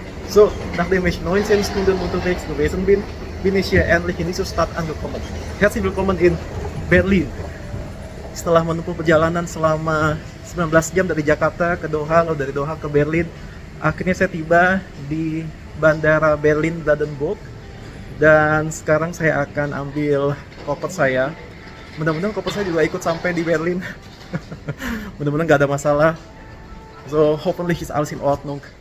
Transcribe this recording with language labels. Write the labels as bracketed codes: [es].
[de] So, nachdem ich 19 Stunden unterwegs gewesen bin, bin ich hier endlich in dieser Stadt angekommen. Herzlich willkommen in Berlin. [id] Setelah menempuh perjalanan selama 19 jam dari Jakarta ke Doha, lalu dari Doha ke Berlin, akhirnya saya tiba di Bandara Berlin Brandenburg. Dan sekarang saya akan ambil koper saya. Mudah-mudahan koper saya juga ikut sampai di Berlin. Mudah-mudahan nggak ada masalah. [de] So, hoffentlich ist alles in Ordnung.